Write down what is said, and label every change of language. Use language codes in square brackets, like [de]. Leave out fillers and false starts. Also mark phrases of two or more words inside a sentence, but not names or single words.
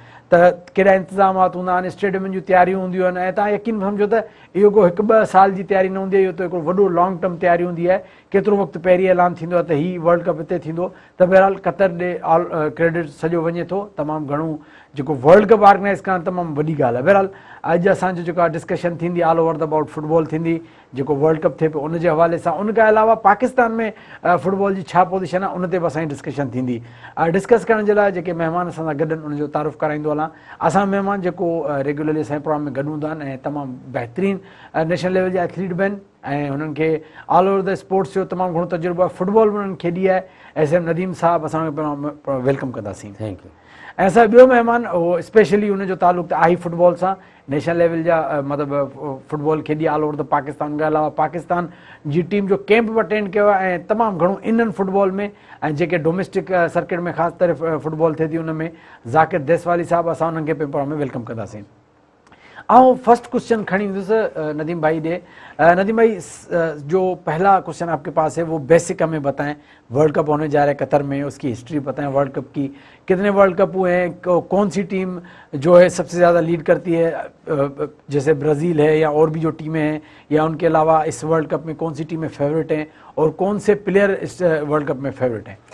[sd] त केॾा इंतिज़ामात हूंदा आहिनि, स्टेडियमनि जूं तयारियूं हूंदियूं आहिनि, ऐं तव्हां यकीन सम्झो त इहो को हिकु ॿ साल जी तयारी न हूंदी आहे, इहो त हिकिड़ो वॾो [en] long term [sd] तयारी हूंदी आहे। केतिरो वक़्तु पहिरीं ऐलान थींदो आहे त हीउ वर्ल्ड कप हिते थींदो, त बहरहाल कतर ॾे [en] all credit [sd] सॼो वञे थो। तमामु घणो जेको वर्ल्ड कप ऑर्गेनाइज़ करणु तमामु वॾी ॻाल्हि आहे। बहरहाल अॼु असांजो जेका डिस्कशन थींदी [en] all over the about football [sd] थींदी, जेको वर्ल्ड कप थिए पियो उनजे हवाले सां। उनखां अलावा पाकिस्तान में फुटबॉल जी छा पोज़ीशन आहे उन ते बि असांजी डिस्कशन थींदी। डिस्कस करण जे लाइ जेके महिमान असां सां गॾु आहिनि उनजो तारुफ़ कराईंदो हलां। असां महिमान जेको रेगुलरली असांजे प्रोग्राम में गॾु हूंदा आहिनि ऐं तमामु बहितरीनु [en] national level [sd] जा एथलीट बि आहिनि, ऐं हुननि खे [en] all over the sports [sd] जो तमामु घणो तजुर्बो आहे। फुटबॉल बि उन्हनि खेॾी आहे। एस एम नदीम साहब असां वेलकम कंदासीं। [en] thank you. [sd] ऐं असां ॿियो महिमान उहो स्पेशली हुनजो तालुक़ु त आहे फुटबॉल सां, [en] national level [sd] जा मतिलबु फुटबॉल खेॾी [en] all over the Pakistan. [sd] खां अलावा पाकिस्तान जी टीम जो कैंप बि अटेंड कयो आहे, ऐं तमामु घणो इन्हनि फुटबॉल में, ऐं जेके [en] domestic circuit [sd] में ख़ासि तरह फुटबॉल थिए थी उन में ज़ाकिर देसवाली साहब, असां उन्हनि खे पेपर में वेलकम कंदासीं। ऐं [en] first question [sd] खणी ईंदुसि नदीम भाई ॾे। [ur] ندیم بھائی، جو پہلا کوئسچن آپ کے پاس ہے وہ بیسک ہمیں بتائیں. ورلڈ کپ ہونے جا رہا ہے قطر میں، اس کی ہسٹری بتائیں ورلڈ کپ کی، کتنے ورلڈ کپ ہوئے ہیں، کون سی ٹیم جو ہے سب سے زیادہ لیڈ کرتی ہے، جیسے برازیل ہے یا اور بھی جو ٹیمیں ہیں، یا ان کے علاوہ اس ورلڈ کپ میں کون سی ٹیمیں فیورٹ ہیں، اور کون سے پلیئر اس ورلڈ کپ میں فیورٹ ہیں?